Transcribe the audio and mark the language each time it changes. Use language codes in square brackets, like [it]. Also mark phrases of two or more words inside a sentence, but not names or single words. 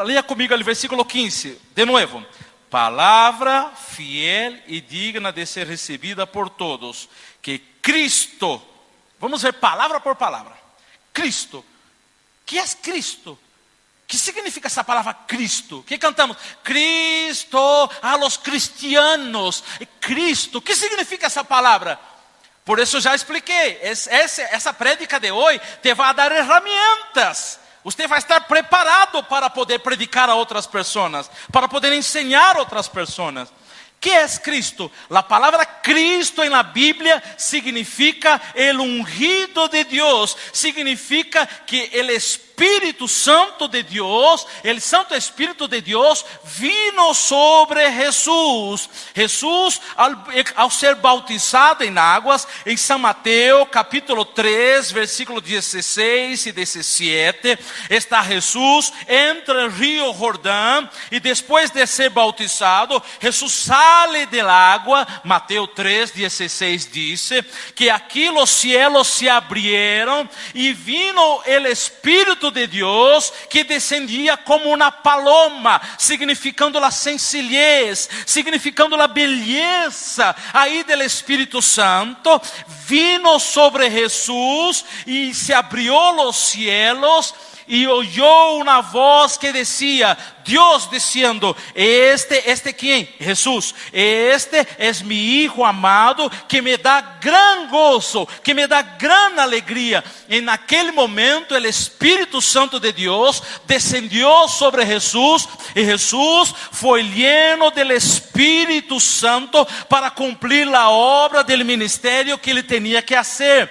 [pt] Leia comigo o versículo 15. De novo. Palavra fiel e digna de ser recebida por todos. Que Cristo... Vamos ver palavra por palavra. Cristo. Que é Cristo? Que significa essa palavra Cristo? Que cantamos? [es] Cristo a los cristianos. [pt] Cristo. Que significa essa palavra? Por isso já expliquei. Essa prédica de hoje te vai dar ferramentas. Você vai estar preparado para poder predicar a outras pessoas, para poder ensinar a outras pessoas. Que é Cristo? A palavra Cristo na Bíblia significa [es] el ungido [pt] de Deus. Significa que el Espírito Santo de Deus, el Santo Espírito de Deus, [es] vino sobre Jesús. Jesús, [pt] ao ser bautizado em águas, em São Mateus, capítulo 3, versículo 16 e 17, está Jesús entre o rio Jordão, e depois de ser bautizado, Jesús [es] sale del [pt] água. Mateus 3, 16 diz que aqui os [es] cielos se abrieron [pt] e [es] vino el [pt] Espírito de Deus que descendia como uma paloma, significando a sencillez, significando a beleza aí do Espírito Santo. [es] Vino sobre [pt] Jesus e se abriu os cielos e ouviu uma voz que dizia: [es] Dios diciendo, ¿este quién? Jesús. Este es mi Hijo amado que me da gran gozo, que me da gran alegría. En aquel momento el Espíritu Santo de Dios descendió sobre Jesús y Jesús fue lleno del Espíritu Santo para cumplir la obra del ministerio que él tenía que hacer.